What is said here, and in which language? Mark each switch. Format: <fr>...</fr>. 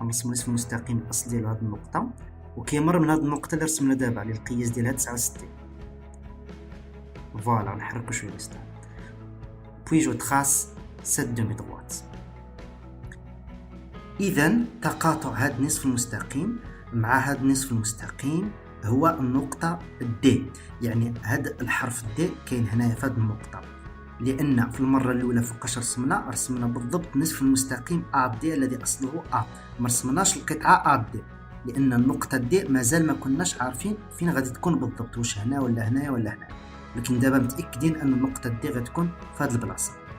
<ar>غنرسم النصف المستقيم الأصل ديال هذه النقطة وكيمر من هذه النقطة اللي رسمنا دابا على القياس ديالها 69. فوالا، نحركو شوية ليستان.</ar> <fr>Puis je trace cette demi-droite.</fr> <ar>إذن تقاطع هذا النصف المستقيم مع هذا النصف المستقيم هو النقطة D. يعني هذا الحرف D كاين هنايا في هذه النقطة. لان في المره الاولى فوقاش رسمنا بالضبط نصف المستقيم AD الذي اصله A، ما رسمناش القطعه AD لان النقطه D مازال ما كناش عارفين فين غادي تكون بالضبط، واش هنا ولا هنايا ولا هنا، لكن دابا متاكدين ان النقطه D غتكون في هذه البلاصه.</ar>